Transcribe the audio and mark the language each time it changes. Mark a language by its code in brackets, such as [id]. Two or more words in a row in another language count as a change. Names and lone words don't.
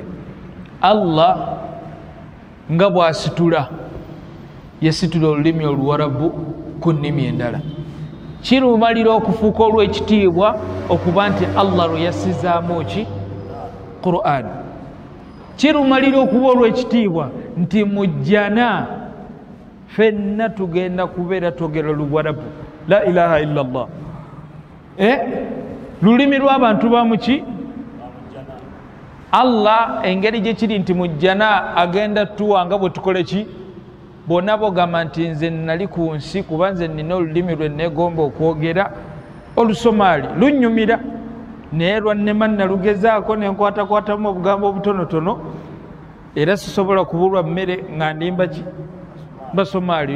[lg] Allah nga bw'asitula yasitula olulimi Oluwarabu ku nnimi endala. Kirumalira okufuuka olw'ekitiibwa okuba nti Allah lwe yassizaamu ki Qur'an. Kirumalira okuba olw'ekitiibwa nti mujjana ffenna tugenda kubeera twogera Luwarabu. [ar] لا إله إلا الله. [lg] Lulimi lw'abantu bamuki Allah engeri gye kiri nti mujjana agenda tuwanga bwe tukole ki. Bonna bogamba nti nze nali ku nsi kuba nze nina olulimi lwe neegomba okwogera Olusomaali lunnyumira, naye lwannema nalugezaako ne nkwatakwatamu obugambo obutonotono era sisobola kubulwa mmere nga ndimba ki Basomaali.